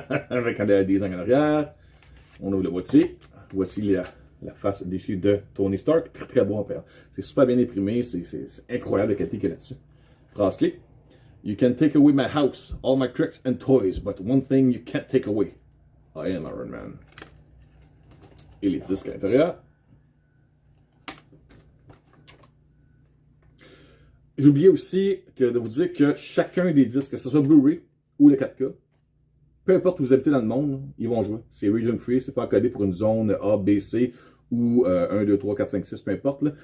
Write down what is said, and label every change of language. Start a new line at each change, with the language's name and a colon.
French: Avec un design en arrière. On ouvre le boîtier. Voici la face déchue de Tony Stark. Très très beau en père. C'est super bien imprimé. C'est incroyable la qualité qu'il y a là-dessus. Phrase clé.
English: You can take away my house, all my tricks and toys, but one thing you can't take away. I am Iron Man.
French: Et les disques à l'intérieur. J'ai oublié aussi de vous dire que chacun des disques, que ce soit Blu-ray ou le 4K, peu importe où vous habitez dans le monde, ils vont jouer. C'est region free, c'est pas encodé pour une zone A, B, C ou 1, 2, 3, 4, 5, 6, peu importe.